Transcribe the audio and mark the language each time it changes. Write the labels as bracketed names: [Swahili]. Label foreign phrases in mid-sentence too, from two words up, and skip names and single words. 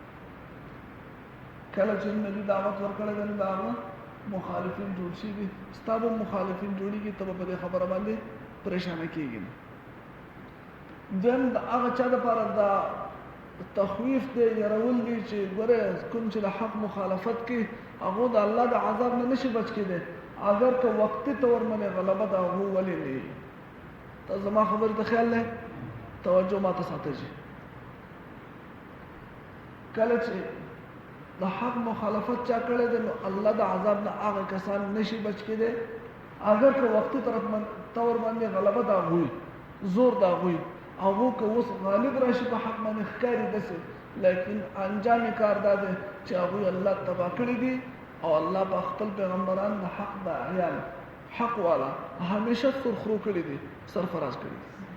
[Pashto] کله چې نبي دعوت ورکړی دی نو د هغه مخالفین جوړ شوي دي. ستا به مخالفین جوړېږي، ته به په دې خبره باندې پریشانه کېږي. دویم د هغه چا دپاره دا تخویف دی، یرول دی چې ګوره کوم چې د حق مخالفت کوي هغو د الله د عذاب نه نشي بچ کېدی، اگر که وقتی طور باندې غلبه د هغو ولې نه وي. ته زما خبرې ته خیال دی، توجه ماته ساته جي. کله چې د حق مخالفت چا کړی دی نو الله د عذاب نه هغه کسان نشي بچ کېدی، اگر که وقتی طور باندې غلبه د هغوی، زور د هغوی، هغو که اوس غالب راشي په حق باندې ښکاري داسې، لیکن انجام کار دا دی چې هغوی الله تباه کړي دي او الله په خپل پیغمبران د حق داعیان، حق والا همیشه سرخرو کړي دي، سرفراز کړي دي.